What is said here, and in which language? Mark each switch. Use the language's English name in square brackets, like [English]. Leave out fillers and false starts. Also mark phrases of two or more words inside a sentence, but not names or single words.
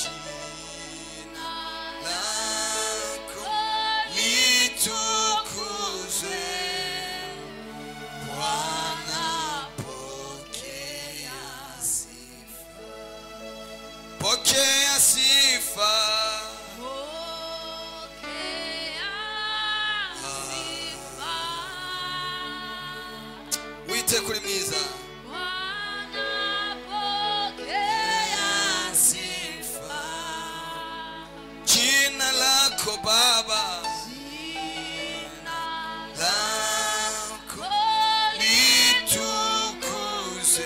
[Swahili] pokea sifa, [Kinyarwanda] wite kuri mwiza. [Swahili] Jina lako Baba, jina lako litukuzwe.